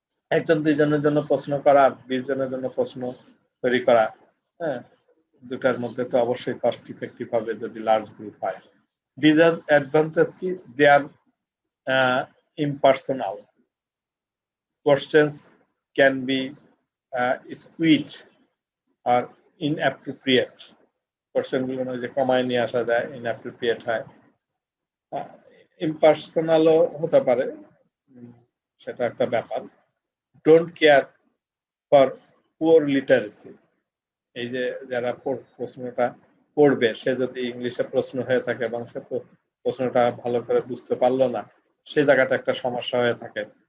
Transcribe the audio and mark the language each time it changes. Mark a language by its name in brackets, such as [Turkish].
[Bangla] একজন 2 জনের জন্য প্রশ্ন করা, 20 জনের জন্য প্রশ্ন তৈরি করা, হ্যাঁ, দুটার মধ্যে তো অবশ্যই কস্ট ইফেক্টিভ হবে যদি লার্জ গ্রুপ হয়। [English] disadvantage [Bangla] কি? [English] They are impersonal. Questions can be skewed or inappropriate. [Bangla] Question গুলো যে কমায় নিয়ে আসা যায়, inappropriate হয়। ইম্পার্সোনালও হতে পারে, সেটা একটা ব্যাপার। [English] Don't care for poor literacy. [Bangla] এই যে যারা প্রশ্নটা পড়বে, সে যদি ইংলিশে প্রশ্ন হয়ে থাকে এবং সে প্রশ্নটা ভালো করে বুঝতে পারলো না, সেই জায়গাটা একটা সমস্যা হয়ে থাকে।